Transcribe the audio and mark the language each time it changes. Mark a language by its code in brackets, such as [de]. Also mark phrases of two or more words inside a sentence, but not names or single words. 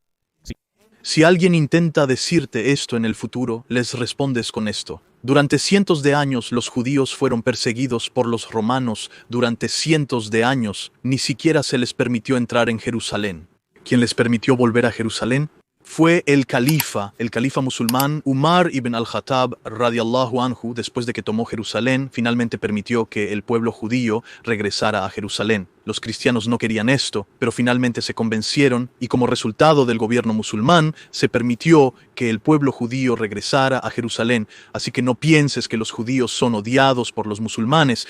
[es] Si alguien intenta decirte esto en el futuro, les respondes con esto. Durante cientos de años los judíos fueron perseguidos por los romanos. Durante cientos de años ni siquiera se les permitió entrar en Jerusalén. ¿Quién les permitió volver a Jerusalén? Fue el califa musulmán Umar ibn al-Khattab [ar] رضي الله عنه. [es] Después de que tomó Jerusalén, finalmente permitió que el pueblo judío regresara a Jerusalén. Los cristianos no querían esto, pero finalmente se convencieron y como resultado del gobierno musulmán se permitió que el pueblo judío regresara a Jerusalén. Así que no pienses que los judíos son odiados por los musulmanes.